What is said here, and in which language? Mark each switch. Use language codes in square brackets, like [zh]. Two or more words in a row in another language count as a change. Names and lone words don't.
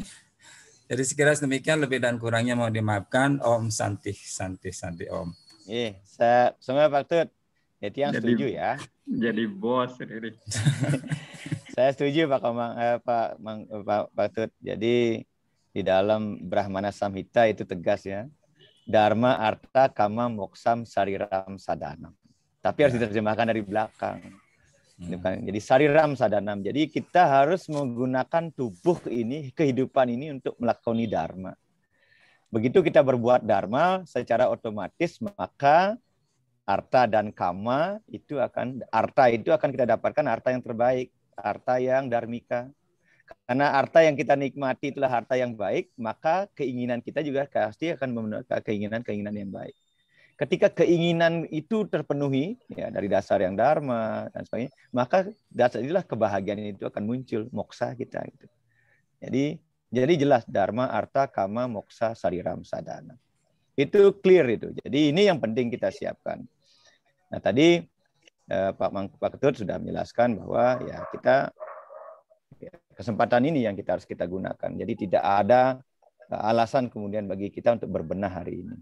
[id] Jadi sekiranya demikian, lebih dan kurangnya mau dimaafkan. [sa] Om Santi Om. [id] Saya semua Pak Tut. Itu yang setuju ya. Jadi bos sendiri. Saya setuju Pak Tut. Jadi di dalam Brahmana Samhita itu tegas ya. [sa] Dharma, arta, kama, moksam, sariram, sadanam. [id] Tapi harus diterjemahkan dari belakang. Jadi [sa] sariram, sadanam. [id] Jadi kita harus menggunakan tubuh ini, kehidupan ini untuk melakoni dharma. Begitu kita berbuat dharma, secara otomatis maka arta dan kama itu akan kita dapatkan harta yang terbaik, harta yang dharmika. Karena harta yang kita nikmati itulah harta yang baik, maka keinginan kita juga pasti akan memenuhi keinginan yang baik. Ketika keinginan itu terpenuhi ya dari dasar yang dharma dan sebagainya, maka dasar inilah kebahagiaan itu akan muncul, moksa kita gitu. Jadi jelas [sa] dharma, arta, kama, moksa, sariram, sadana. [id] Itu clear itu. Jadi ini yang penting kita siapkan. Nah tadi Pak Ketut sudah menjelaskan bahwa ya kita kesempatan ini yang harus kita gunakan. Jadi tidak ada alasan kemudian bagi kita untuk berbenah hari ini.